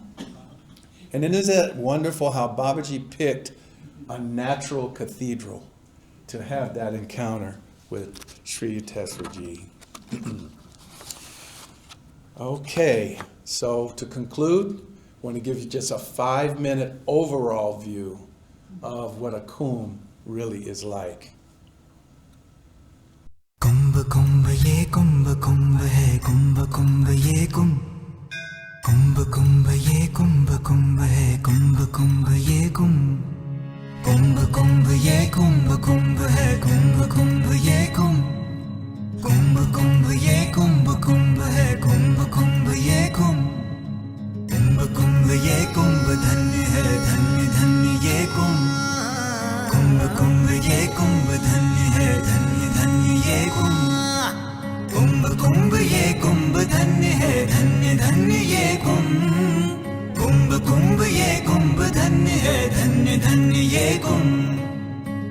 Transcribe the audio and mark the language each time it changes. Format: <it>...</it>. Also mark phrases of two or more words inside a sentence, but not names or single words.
<en>And isn't it wonderful how Babaji picked a natural cathedral to have that encounter with Sri Uteswarji. Okay, so to conclude, I want to give you just a 5-minute overall view of what a Kumbh really is like.</en> <hi>कुंभ कुंभ ये कुंभ कुंभ है कुंभ कुंभ ये कुंभ कुंभ कुंभ ये कुंभ कुंभ है कुंभ कुंभ ये कुंभ कुंभ कुंभ ये कुंभ कुंभ है कुंभ कुंभ ये कुंभ कुंभ कुंभ ये कुंभ कुंभ है कुंभ कुंभ ये कुंभ कुंभ कुंभ ये कुंभ धन्य है धन्य धन्य ये कुंभ कुंभ कुंभ ये कुंभ धन्य है धन्य धन्य ये कुंभ कुंभ ये कुंभ धन्य है, धन्य धन्य ये कुंभ। कुंभ कुंभ ये कुंभ धन्य है, धन्य धन्य ये कुंभ।</hi>